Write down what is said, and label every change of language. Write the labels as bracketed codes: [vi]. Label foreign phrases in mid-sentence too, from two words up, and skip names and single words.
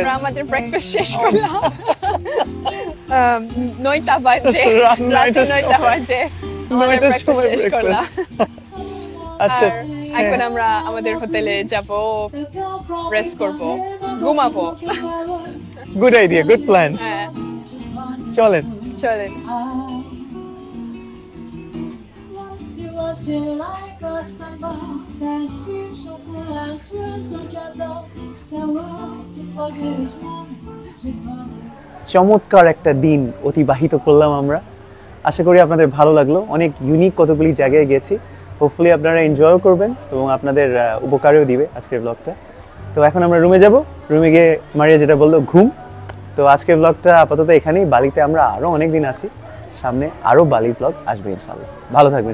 [bn] আমরা আমাদের ব্রেকফাস্ট শেষ করলাম 9টা বাজে রাত রাতে 9টার 9টা বাজে আমাদের 9টার ব্রেকফাস্ট সময় শেষ করলাম আচ্ছা আর এখন আমরা আমাদের হোটেলে যাব রেস্ট করব ঘুমাবো [en] good idea good plan [bn] হ্যাঁ চলেন চলেন [pt] Se você [en] like a [pt] samba, desce o chocolate, o jadão, se pode [bn] চমৎকার একটা দিন অতিবাহিত করলাম আমরা আশা করি আপনাদের ভালো লাগলো অনেক ইউনিক কতগুলি জায়গায় গেছি হোপফুলি আপনারা এনজয়ও করবেন এবং আপনাদের উপকারেও দিবে আজকের ব্লগটা তো এখন আমরা রুমে যাব রুমে গিয়ে মারিয়া যেটা বললো ঘুম তো আজকের ব্লগটা আপাতত এখানেই বালিতে আমরা আরো অনেক দিন আছি সামনে আরো বালি ব্লগ আসবে ইনশাআল্লাহ ভালো থাকবেন সবাই